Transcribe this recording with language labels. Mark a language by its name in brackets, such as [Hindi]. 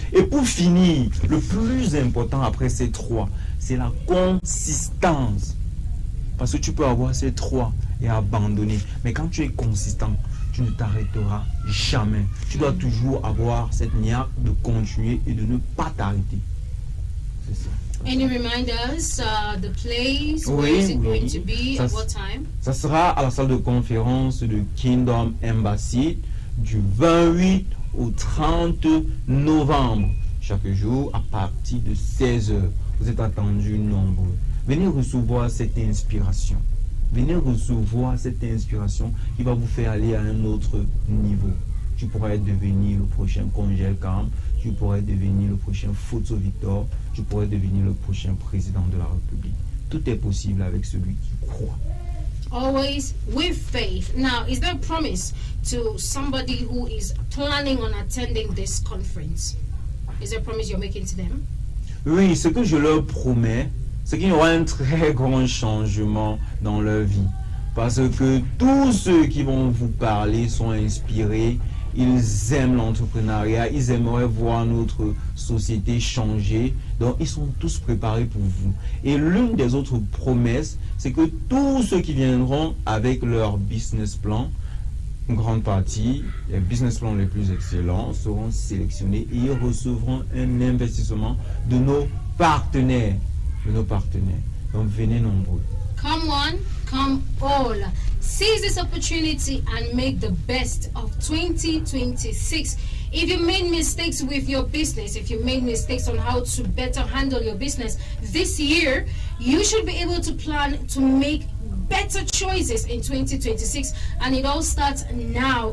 [French] Et pour finir, le plus important après ces 3, c'est la consistance. Parce que tu peux avoir ces 3 et abandonner. Mais quand tu es consistant, tu ne t'arrêteras jamais. Tu dois toujours avoir cette niaque de continuer et de ne pas t'arrêter. C'est ça. [English] Any reminders, the place, where is it going to be, at what time? [French] Ça sera à la salle de conférence de Kingdom Embassy du 28 au 30 novembre. Chaque jour à partir de 16h. Vous êtes attendus nombreux. Venez recevoir cette inspiration. Venez recevoir cette inspiration qui va vous faire aller à un autre niveau. Tu pourrais devenir le prochain Congel Camp. Tu pourrais devenir le prochain Photo Victor. Tu pourrais devenir le prochain président de la République. Tout est possible avec celui qui croit. [English] Always with faith. Now, is there a promise to somebody who is planning on attending this conference? Is there a promise you're making to them? [French] Oui, ce que je leur promets, c'est qu'il y aura un très grand changement dans leur vie. Parce que tous ceux qui vont vous parler sont inspirés ils aiment l'entrepreneuriat, ils aimeraient voir notre société changer. Donc, ils sont tous préparés pour vous. Et l'une des autres promesses, c'est que tous ceux qui viendront avec leur business plan, une grande partie, les business plans les plus excellents seront sélectionnés et ils recevront un investissement de nos partenaires. Donc, venez nombreux. [English] Come one, come all. Seize this opportunity and make the best of 2026. If you made mistakes with your business, if you made mistakes on how to better handle your business this year, you should be able to plan to make better choices in 2026, and it all starts now.